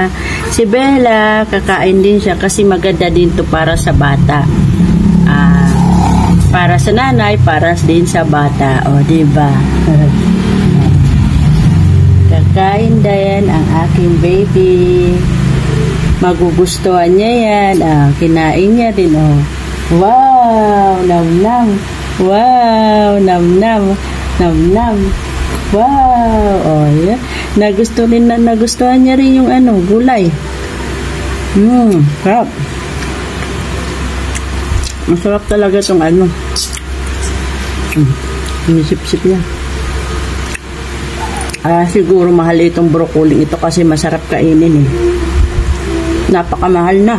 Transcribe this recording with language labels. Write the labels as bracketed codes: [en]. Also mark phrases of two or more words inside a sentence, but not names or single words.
[tl] Si Bella, kakain din siya kasi maganda din to para sa bata. Para sa nanay, para din sa bata. O, diba? Kakain din ang aking baby. Magugustuhan niya yan. Kinain niya din. Wow! Nam-nam. Wow! Nam-nam. Nam-nam. Wow! Yeah. Nagustuhan niya rin yung gulay. Sarap. Masarap talaga itong Inisip-sip niya. Siguro mahal itong broccoli ito kasi masarap kainin Napakamahal na.